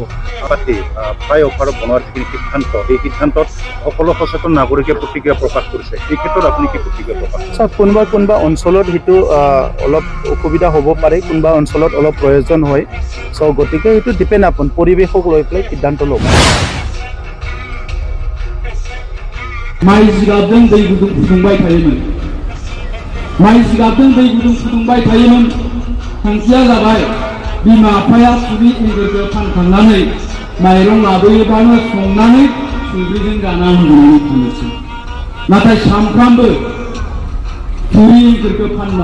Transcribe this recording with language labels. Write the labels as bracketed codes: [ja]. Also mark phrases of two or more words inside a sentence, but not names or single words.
[as] প্ৰায় অফাৰ বনোৱাৰ যিখিনি সিদ্ধান্ত এই সিদ্ধান্তত সকলো সচেতন নাগৰিকে প্ৰতিক্ৰিয়া প্ৰকাশ কৰিছে এই ক্ষেত্ৰত আপুনি কি প্ৰতিক্ৰিয়া প্ৰকাশ চাওক কোনোবা অঞ্চলত সেইটো অলপ অসুবিধা হ'ব পাৰে কোনোবা অঞ্চলত অলপ প্ৰয়োজন হয় চ' গতিকে সেইটো [en] depend upon [as] পৰিৱেশক লৈ পেলাই সিদ্ধান্ত ল'ব। [brx] माइ जिगाबजों दै गुदुं फुदुंबाय थायोमोन माइ जिगाबजों दै गुदुं फुदुंबाय थायोमोन थांखिया जाबाय बिमा बिफाया थुरि एंगोरखौ फानखांनानै माइरं लाबोयोबानो संनानै संख्रिजों जाना होननानै थांनोसै नाथाय सानफ्रामबो थुरि एंगोरखौ फाननो